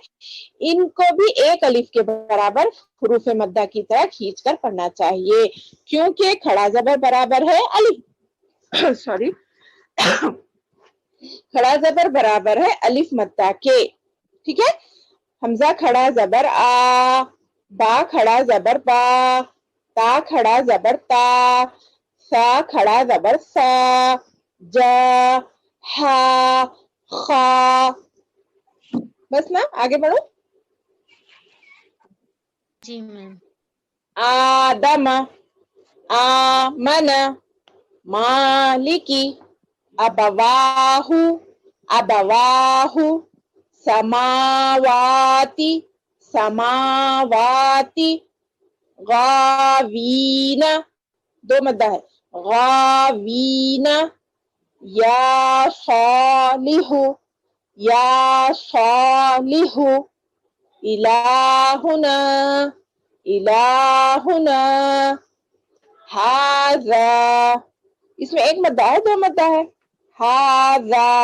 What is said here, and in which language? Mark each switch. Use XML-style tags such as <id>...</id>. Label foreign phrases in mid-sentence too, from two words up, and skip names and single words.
<ur>ان کو بھی ایک الف کے برابر حروف مدہ کی طرح کھینچ کر پڑھنا چاہیے, کیونکہ کھڑا زبر برابر ہے الف سوری کھڑا زبر برابر ہے الف مدہ کے. ٹھیک ہے, حمزہ کھڑا زبر آ, با کھڑا زبر با, تا کھڑا زبر تا, سا کھڑا زبر سا, جا ہا خا. بس نا آگے بڑھو. جی میم.</ur> <ar>آدم آمن, مالکی, ابواہ ابواہ, سماواتی سماواتی,</ar> <ur>غاوین 2 مدہ ہے,</ur> <ar>غاوین یا صالح یا صالح الہنا الہنا ھذا</ar> <ur>اس میں ایک مدہ ہے دو مدہ ہے ھذا</ur>